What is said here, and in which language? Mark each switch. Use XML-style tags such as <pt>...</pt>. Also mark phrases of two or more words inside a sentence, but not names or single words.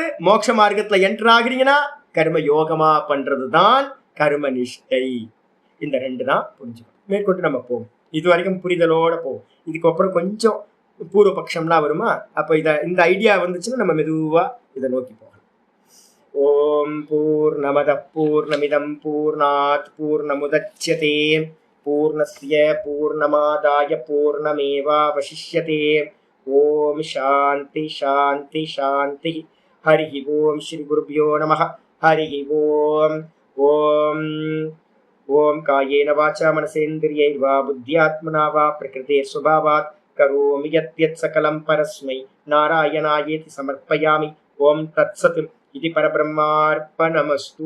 <ta>மோட்ச மார்க்கத்துல என்டர் ஆகுறீங்கன்னா கர்ம யோகமா பண்றதுதான் கர்ம நிஷ்டை. இந்த 2 தான் புரிஞ்சுக்கணும். மேற்கொண்டு நம்ம போவோம். இது வரைக்கும் புரிதலோட போவோம். இதுக்கப்புறம் கொஞ்சம் பூர்வபக்ஷம்லாம் வருமா, அப்போ இந்த ஐடியா வந்துச்சுன்னா நம்ம மெதுவா இதை நோக்கி போகலாம்.</ta> <sa>ॐ पूर्णमदः पूर्णमिदं पूर्णात् पूर्णमुदच्यते पूर्णस्य पूर्णमादाय पूर्णमेवावशिष्यते. ॐ शान्तिः शान्तिः शान्तिः. हरि ॐ श्री गुरुभ्यो नमः. हरि ॐ. ॐ ॐ कायेन वाचा मनसेन्द्रियैर्वा बुद्ध्यात्मना वा प्रकृतेः स्वभावात् करोमि यद्यत् सकलं परस्मै नारायणायेति समर्पयामि. ॐ तत्सत् इति परब्रह्मार्पणमस्तु.</sa>